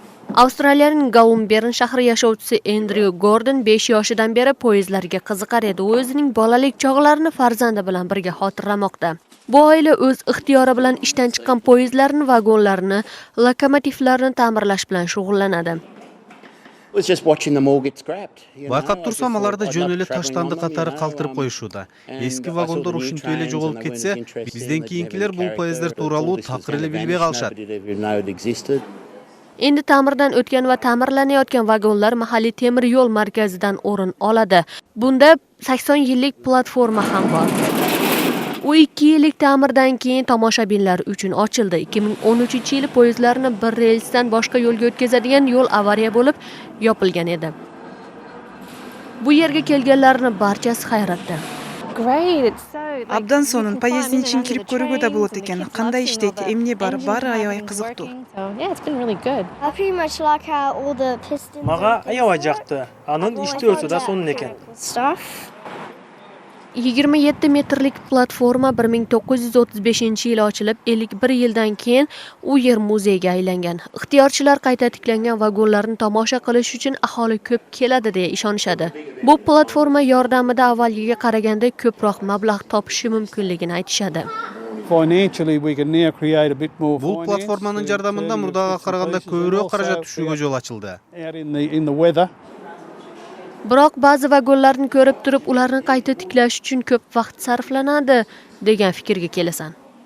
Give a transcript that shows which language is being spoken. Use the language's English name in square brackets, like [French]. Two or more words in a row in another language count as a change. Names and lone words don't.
[Uzbek] Avstraliyaning Gaumbern shahri yashovchisi Andrew Gordon 5 yoshidan beri poyezdlarga qiziqar edi. U o'zining bolalik chog'larini farzandi bilan birga xotirlamoqda. Bu oila o'z ixtiyori bilan ishdan chiqqan poyezdlarni, vagonlarni, lokomotivlarni ta'mirlash bilan shug'ullanadi. [Kyrgyz] Байкап турсам, аларды жөн эле таштанды катары калтырып коюшууда. Эски вагондор ушинтип эле жоголуп кетсе, бизден кийинкилер бул поезддер тууралуу такыр эле билбей калышат. [Uzbek] Endi ta'mirdan o'tgan va ta'mirlanayotgan vagonlar mahalliy temir yo'l markazidan o'rin oladi. Bunda 80 yillik platforma ham bor. U 2 yillik ta'mirdan keyin tomoshabinlar uchun ochildi. 2013-yili poyezdlarni bir relsdan boshqa yo'lga o'tkazadigan yo'l avariya bo'lib yopilgan edi. Bu yerga kelganlarning barchasi hayratda. [Kyrgyz] Абдан сонун поезддин ичин кирип көрүүгө да болот экен. Кандай иштейт, эмне бар, баары аябай кызыктуу. Мага аябай жакты. Анын иштөөсү да сонун экен. [Uzbek] 27 metrlik platforma 1935-yili ochilib, 51 yildan keyin u yer muzeyga aylangan. Ixtiyorchilar qayta tiklangan vagonlarni tomosha qilish uchun aholi ko'p keladi deya ishonishadi. Bu platforma yordamida avvalgiga qaraganda ko'proq mablag' topishi mumkinligini aytishadi. [Kyrgyz] Бул платформанын жардамында мурдага караганда көбүрөөк каражат түшүүгө жол ачылды. [Uzbek] Biroq ba'zi vagonlarni ko'rib turib, ularni qayta tiklash uchun ko'p vaqt sarflanadi degan fikrga kelasan.